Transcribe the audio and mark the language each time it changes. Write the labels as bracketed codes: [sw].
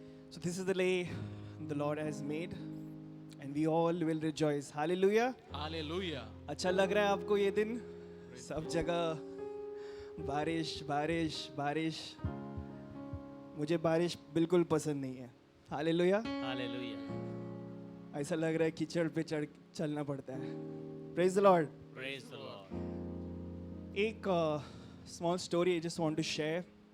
[en] So this is the day the Lord has made and we all will rejoice. Hallelujah. Hallelujah. [hi] अच्छा लग रहा है आपको ये दिन? सब जगह बारिश बारिश बारिश. मुझे बारिश बिल्कुल पसंद नहीं है. [en] Hallelujah. Hallelujah. [hi] ऐसा लग रहा है कीचड़ पे चलना पड़ता है. [en] Praise the Lord. Praise the Lord. एक small story I just want to share.